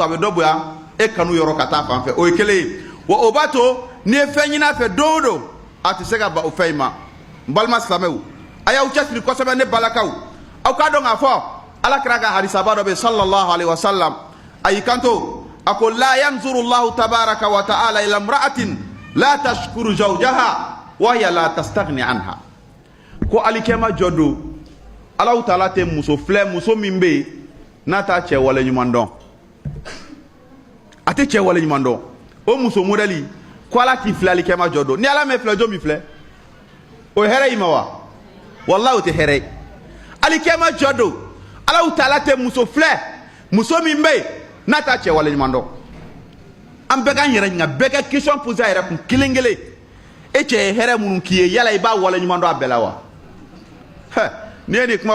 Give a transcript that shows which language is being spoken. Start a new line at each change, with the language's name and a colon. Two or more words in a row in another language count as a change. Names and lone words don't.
Bambara: a bɛ dɔ bonya e kanu yɔrɔ ka taa fan fɛ o ye kelen ye wa o b'a to n'i ye fɛn ɲini a fɛ don o don a tɛ se ka ban o fɛn in ma n balima silamɛw a y'aw cɛsiri kosɛbɛ ne balakaw aw k'a dɔn k'a fɔ ala kɛra ka hadisaba dɔ bɛ
Arabic: صلى الله عليه وسلم
Bambara: a y'i kanto a ko
Arabic: لا ينظر الله تبارك وتعالى إلى امرأة لا تشكر زوجها وهي لا تستغني عنه
Bambara: ko alikɛma jɔ don alaw taala tɛ muso filɛ muso min bɛ yen n'a t'a cɛ wale ɲuman dɔn a tɛ cɛ wale ɲuman dɔn o muso modèle ko ala t'i filɛ alikɛma jɔ don ni ala m'e filɛ jɔn min filɛ o ye hɛrɛ y'i ma wa walahi o tɛ hɛrɛ ye alikɛma jɔ don alaw taala tɛ muso filɛ muso min bɛ yen n'a t'a cɛ wale ɲuman dɔn an bɛɛ k'an yɛrɛ ɲininka bɛɛ ka
French: question poser
Bambara: a yɛrɛ kun kelen kelen e cɛ ye hɛrɛ minnu k'i ye yala i b'a wale ɲuman dɔn a bɛɛ la wa n'i ye nin kuma